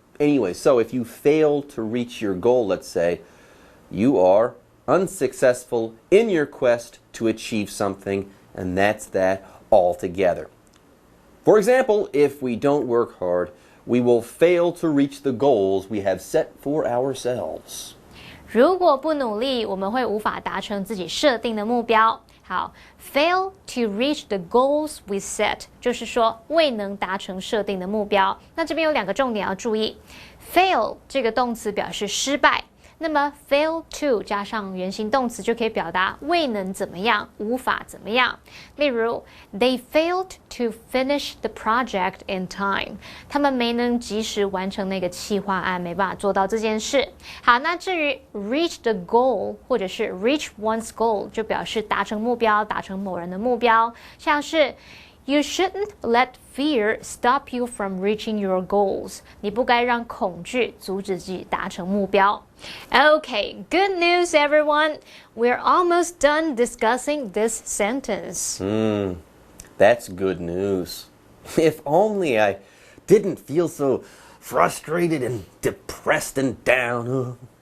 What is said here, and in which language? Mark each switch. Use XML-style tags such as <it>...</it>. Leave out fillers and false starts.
<en>Anyway, so if you fail to reach your goal, let's say, you are unsuccessful in your quest to achieve something, and that's that altogether. For example, if we don't work hard, we will fail to reach the goals we have set for ourselves.</en> <zh>如果不努力，我们会无法达成自己设定的目标。好 ， fail to reach the goals we set，就是说未能达成设定的目标。那这边有2个重点要注意 ，fail 这个动词表示失败。那么 fail to 加上原形动词就可以表达未能怎么样，无法怎么样。</zh> <en>例如 ，They failed to finish the project in time。</en> <zh>他们没能及时完成那个企划案，没办法做到这件事。好，那至于 reach the goal 或者是 reach one's goal，就表示达成目标，达成某人的目标，像是。</zh> <en>You shouldn't let fear stop you from reaching your goals.</en> <zh>你不该让恐惧阻止自己达成目标。</zh> <en>Okay, good news, everyone. We're almost done discussing this sentence. That's good news. If only I didn't feel so frustrated and depressed and down.</en>